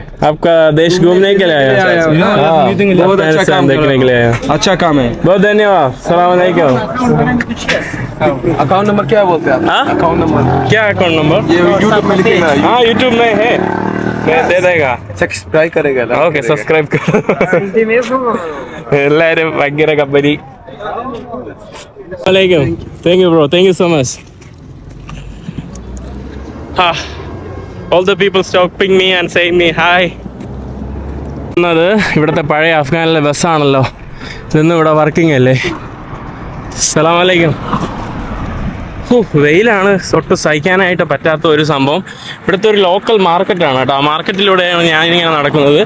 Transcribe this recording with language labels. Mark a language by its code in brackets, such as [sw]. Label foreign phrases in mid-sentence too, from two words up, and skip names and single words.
[hi] आपका देश घूमने के लिए आया. बहुत अच्छा काम देखने के लिए आया. अच्छा काम है. बहुत धन्यवाद. [ar] سلام عليكم. [en] account number [hi] क्या बोलते हैं आप? हाँ? [en] account number [hi] क्या [en] account number? [hi] ये यूट्यूब में लिखेगा. हाँ, यूट्यूब में है. दे देगा. सब्सक्राइब करेगा ना? [ml] ഓക്കെ, സബ്സ്ക്രൈബ് എല്ലാവരും ഭയങ്കര കമ്പനി. [en] thank you bro, thank you so much. all the people stopping me and saying me hi. [ml] എന്നത് ഇവിടുത്തെ പഴയ അഫ്ഗാനിലെ ബസ്സാണല്ലോ. ഇതൊന്നും ഇവിടെ വർക്കിംഗ് അല്ലേ. [ar] السلام عليكم. [ml] വെയിലാണ് ഒട്ടും സഹിക്കാനായിട്ട് പറ്റാത്ത ഒരു സംഭവം. ഇവിടുത്തെ ഒരു ലോക്കൽ മാർക്കറ്റാണ് കേട്ടോ. ആ മാർക്കറ്റിലൂടെയാണ് ഞാനിങ്ങനെ നടക്കുന്നത്.